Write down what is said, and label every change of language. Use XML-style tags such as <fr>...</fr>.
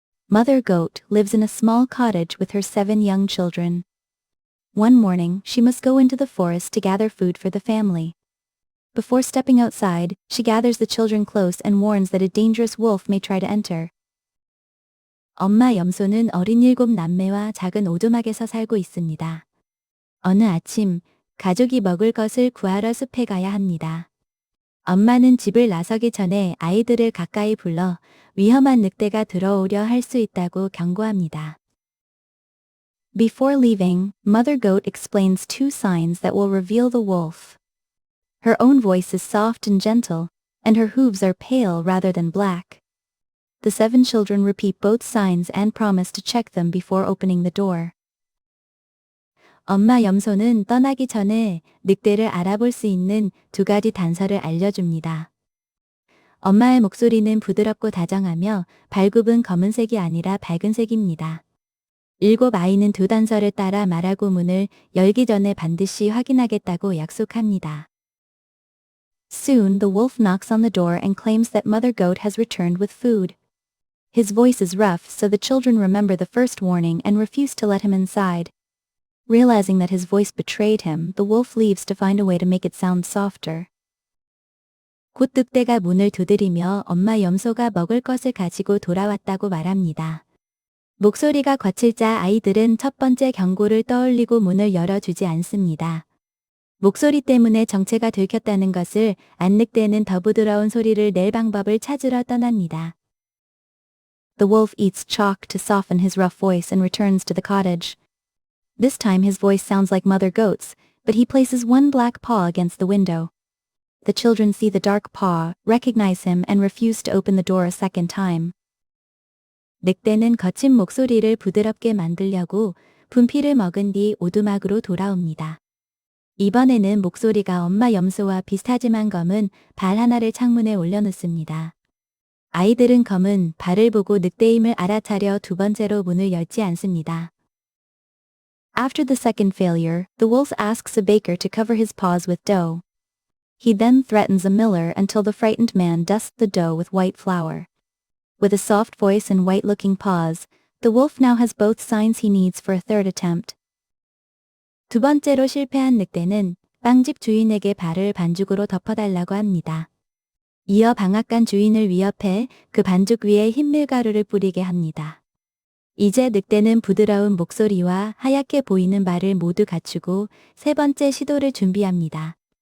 <en>Mother goat lives in a small cottage with her 7 young children. One morning, she must go into the forest to gather food for the family. Before stepping outside, she gathers the children close and warns that a dangerous wolf may try to enter.</en> <ko>엄마 염소는 어린 7 남매와 작은 오두막에서 살고 있습니다. 어느 아침, 가족이 먹을 것을 구하러 숲에 가야 합니다. 엄마는 집을 나서기 전에 아이들을 가까이 불러 위험한 늑대가 들어오려 할 수 있다고 경고합니다.</ko> <en>Before leaving, Mother Goat explains 2 signs that will reveal the wolf. Her own voice is soft and gentle, and her hooves are pale rather than black. The 7 children repeat both signs and promise to check them before opening the door.</en> <ko>엄마 염소는 떠나기 전에 늑대를 알아볼 수 있는 2 가지 단서를 알려줍니다. 엄마의 목소리는 부드럽고 다정하며 발굽은 검은색이 아니라 밝은색입니다. 7 아이는 2 단서를 따라 말하고 문을 열기 전에 반드시 확인하겠다고 약속합니다.</ko> <en>Soon the wolf knocks on the door and claims that Mother Goat has returned with food. His voice is rough, so the children remember the first warning and refuse to let him inside. Realizing that his voice betrayed him, the wolf leaves to find a way to make it sound softer.</en> <ko>곧 늑대가 문을 두드리며 엄마 염소가 먹을 것을 가지고 돌아왔다고 말합니다. 목소리가 거칠자 아이들은 첫 번째 경고를 떠올리고 문을 열어주지 않습니다. 목소리 때문에 정체가 들켰다는 것을 안 늑대는 더 부드러운 소리를 낼 방법을 찾으러 떠납니다.</ko> <en>The wolf eats chalk to soften his rough voice and returns to the cottage. This time his voice sounds like Mother Goat's, but he places 1 black paw against the window. The children see the dark paw, recognize him, and refuse to open the door a second time.</en> <ko>늑대는 거친 목소리를 부드럽게 만들려고 분필을 먹은 뒤 오두막으로 돌아옵니다. 이번에는 목소리가 엄마 염소와 비슷하지만 검은 발 하나를 창문에 올려놓습니다. 아이들은 검은 발을 보고 늑대임을 알아차려 2 번째로 문을 열지 않습니다.</ko> <en>After the second failure, the wolf asks a baker to cover his paws with dough. He then threatens a miller until the frightened man dusts the dough with white flour. With a soft voice and white-looking paws, the wolf now has both signs he needs for a third attempt.</en> <ko>2 번째로 실패한 늑대는 빵집 주인에게 발을 반죽으로 덮어달라고 합니다. 이어 방앗간 주인을 위협해 그 반죽 위에 흰 밀가루를 뿌리게 합니다. 이제 늑대는 부드러운 목소리와 하얗게 보이는 발을 모두 갖추고 3 번째 시도를 준비합니다.</ko>